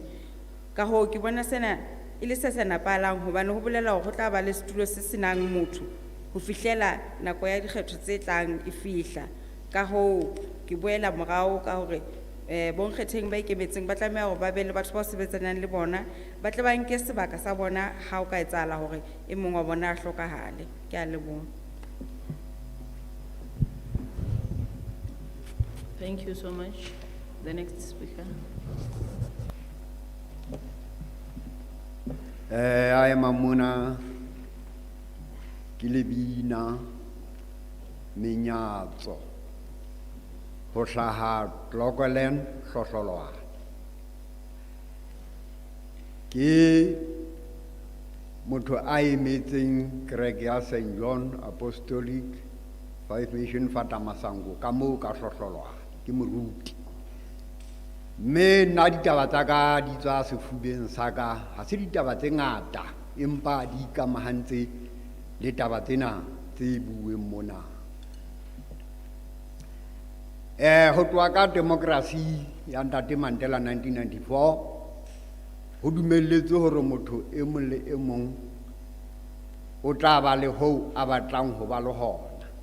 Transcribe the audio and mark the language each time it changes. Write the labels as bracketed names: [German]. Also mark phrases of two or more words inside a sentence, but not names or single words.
[Southern Sotho] Ka hoo ke bona sena e le se nepahalang hobane ho bolela hore ho tla ba le setulo se senang motho ho fihlela nako ya dikgetho tse tlang e fihla. Ka hoo ke boela morao ka hore bonkgetheng ba ikemetseng ba tlameha hore ba be le batho ba sebetsanang le bona, ba tle ba nke sebaka sa bona ha o ka etsahala hore e mong wa bona a hlokahale. Ke a leboha. [English] Thank you so much. The next speaker. I am Amuna Kilibina Minyazo Hosaha Glogalen Sosoloa Ki Mutu I meeting Gregia St. [Southern Sotho] John Apostolic 5 Mission Fatamasangu Kamu Kasosoloa Kimuruti Me na ditaba tsa ka di tswa sefubeng sa ka ha se ditaba tse ngata empa di ikamahantse le taba tsena tse bueng mona. Ho tloha ka democracy ya Ntate Mandela 1994 ho dumelletswe hore motho e mong le e mong o tla ba le ho a batlang ho ba le hona.